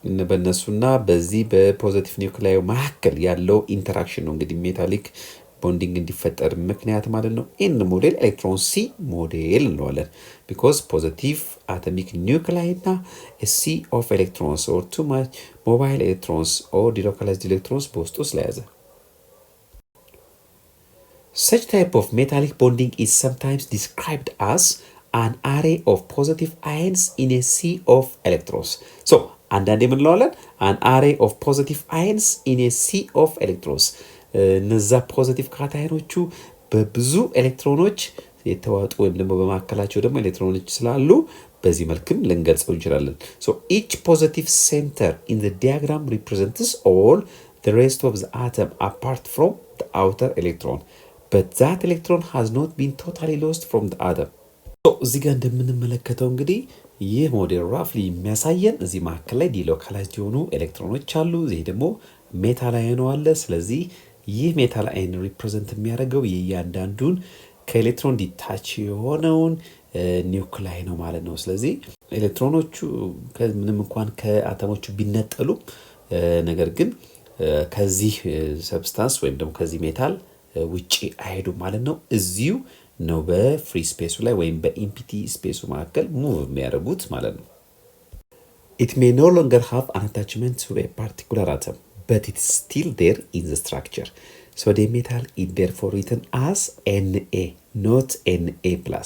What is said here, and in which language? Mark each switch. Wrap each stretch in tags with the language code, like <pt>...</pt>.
<am>በእነሱና በዚህ በፖዚቲቭ ኒውክላዩ መካከል ያለው ኢንተራክሽን ነው እንግዲህ ሜታሊክ ቦንዲንግ እንዲፈጠር ምክንያት ማለት ነው። ኢን ሞዴል ኤሌክትሮን ሲ ሞዴል እንለዋለን</am> <en>ቢኮዝ ፖዚቲቭ አቶሚክ ኒውክላይ</en> <am>እና</am> <en>ሲ ኦፍ ኤሌክትሮንስ ኦር ቱ ማች ሞባይል ኤሌክትሮንስ ኦር ዲሎካላይዝድ ኤሌክትሮንስ</en> <am>በውስጡ ስለያዘ።</am> <en>Such type of metallic bonding is sometimes described as an array of positive ions in a sea of electrons.</en> <am>አንዳንዴ የምንለዋለን</am> <en>an array of positive ions in a sea of electrons</en> <am>እነዛ ፖዚቲቭ ካታዮኖቹ በብዙ ኤሌክትሮኖች የተዋጡ ወይም ደግሞ በማካከላቸው ደግሞ ኤሌክትሮኖች ስላሉ በዚህ መልክም ልንገልጸው እንችላለን።</am> <en>each positive center in the diagram represents all the rest of the atom apart from the outer electron, but that electron has not been totally lost from the atom.</en> <am>እዚህ ጋር እንደምንመለከተው እንግዲህ ይህ ሞዴል ራፍሊ የሚያሳየን እዚህ መካከል ላይ ዲሎካላይዝድ የሆኑ ኤሌክትሮኖች አሉ። እዚህ ደግሞ ሜታል አየኑ አለ። ስለዚህ ይህ ሜታል አይን ሪፕሬዘንት የሚያደርገው የእያንዳንዱን ከኤሌክትሮን ዲታች የሆነውን ኒውክላይ ነው ማለት ነው። ስለዚህ ኤሌክትሮኖቹ ምንም እንኳን ከአተሞቹ ቢነጠሉም ነገር ግን ከዚህ ሰብስታንስ ወይም ደግሞ ከዚህ ሜታል ውጪ አይሄዱም ማለት ነው። እዚሁ ነው በፍሪ ስፔሱ ላይ ወይም በኢምፒቲ ስፔሱ መካከል ሙቭ የሚያደርጉት ማለት ነው።</am> <en>It may no longer have an attachment to a particular atom, but it's still there in the structure. The metal is therefore written as Na, not Na+.</en>